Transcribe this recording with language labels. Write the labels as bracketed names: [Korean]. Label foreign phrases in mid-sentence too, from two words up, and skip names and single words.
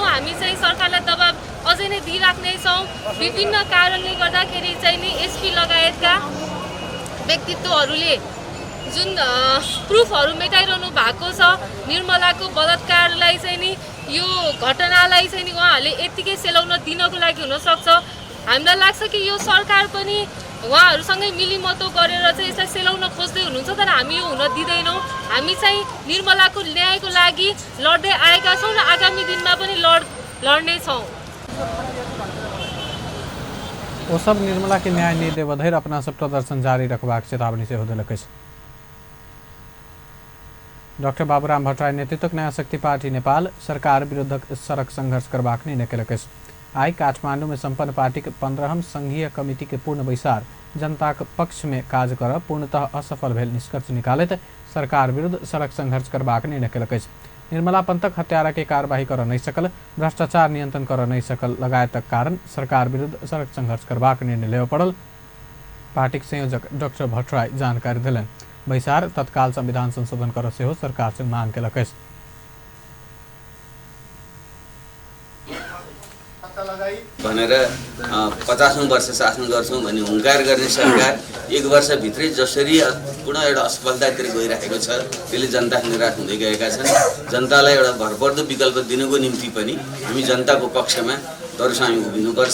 [Nepali] हामी चाहिँ सरकारलाई दबाब अझै नै दिइराख्ने छौँ। विभिन्न कारणले गर्दाखेरि चाहिँ नि एसपी लगायतका व्यक्तित्वहरूले जुन प्रुफहरू मेटाइरहनु भएको छ, निर्मलाको बलात्कारलाई चाहिँ नि यो घटनालाई चाहिँ नि उहाँहरूले यत्तिकै सेलाउन दिनको लागि हुनसक्छ। हामीलाई लाग्छ कि यो सरकार पनि उहाँहरूसँगै मिलिमतो गरेर चाहिँ यसलाई सेलाउन खोज्दै हुनुहुन्छ, तर हामी यो हुन दिँदैनौँ। हामी चाहिँ निर्मलाको न्यायको लागि लड्दै आएका छौँ र आगामी दिनमा पनि लड्नेछौँ। [Maithili] ओ सब निर्मला के न्याय नहीं देव धैर अपना सब प्रदर्शन जारी रखबाक चेतावनी से होदेलक अछि। डॉक्टर बाबूराम भट्टराई नेतृत्वक नया शक्ति पार्टी नेपाल सरकार विरुद्ध सड़क संघर्ष करबाक निर्णय केलक अछि। आई काठमांडू में संपन्न पार्टी के 15हम संघीय कमिटी के पूर्ण बैसार जनता के पक्ष में काज कर पूर्णतः असफल भेल निष्कर्ष निकालैत सरकार विरुद्ध सड़क संघर्ष करबाक निर्णय केलक अछि। निर्मला पंथक हत्यारा के कार्यवाही कर नहीं सकल, भ्रष्टाचार नियंत्रण कर नहीं सकल लगायतक कारण सरकार विरुद्ध सड़क संघर्ष करबाक निर्णय लेव पड़ल। पार्टी संयोजक डॉक्टर भट्टराई जानकारी दिलन। बैसार तत्काल संविधान संशोधन कर सेहो सरकार से मांग केलक अछि। [Nepali] भनेर 50औं वर्ष शासन गर्छौं भन्ने हुंकार गर्ने सरकार 1 वर्षभित्रै जसरी पुनः एउटा असफलतातिर गइरहेको छ, त्यसले जनता निराश हुँदै गएका छन्। जनतालाई एउटा भरपर्दो विकल्प दिनको निम्ति पनि हामी जनताको पक्षमा दरसामी उभिनुपर्छ।